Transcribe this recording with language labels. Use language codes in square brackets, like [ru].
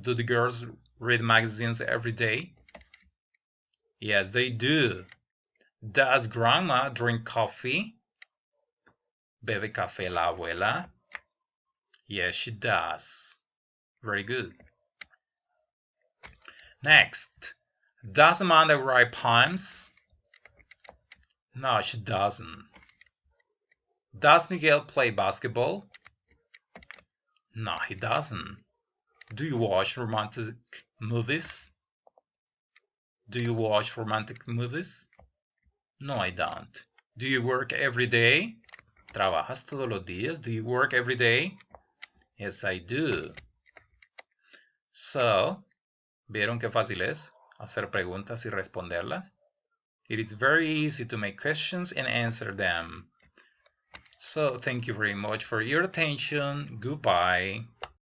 [en] Do the girls read magazines every day? Yes, they do. Does grandma drink coffee? [es] ¿Bebe café la abuela? [en] Yes, she does. Very good. Next. Does Amanda write poems? No, she doesn't. Does Miguel play basketball? No, he doesn't. Do you watch romantic movies? Do you watch romantic movies? No, I don't. Do you work every day? [es] ¿Trabajas todos los días? [en] Do you work every day? Yes, I do. [es] So, ¿vieron qué fácil es hacer preguntas y responderlas? [en] It is very easy to make questions and answer them. So, thank you very much for your attention. Goodbye.